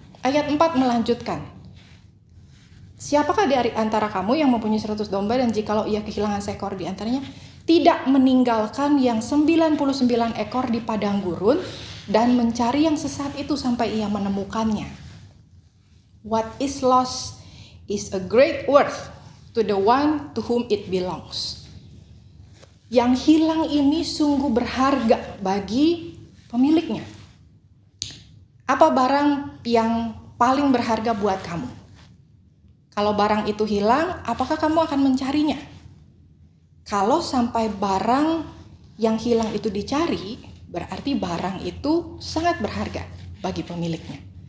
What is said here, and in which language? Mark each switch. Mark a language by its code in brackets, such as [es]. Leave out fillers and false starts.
[id] Ayat 4 melanjutkan. Siapakah di antara kamu yang mempunyai 100 domba dan jikalau ia kehilangan seekor di antaranya, tidak meninggalkan yang 99 ekor di padang gurun dan mencari yang sesat itu sampai ia menemukannya. [en] What is lost is a great worth to the one to whom it belongs. [id] Yang hilang ini sungguh berharga bagi pemiliknya. Apa barang yang paling berharga buat kamu? Kalau barang itu hilang, apakah kamu akan mencarinya? Kalau sampai barang yang hilang itu dicari, berarti barang itu sangat berharga bagi pemiliknya.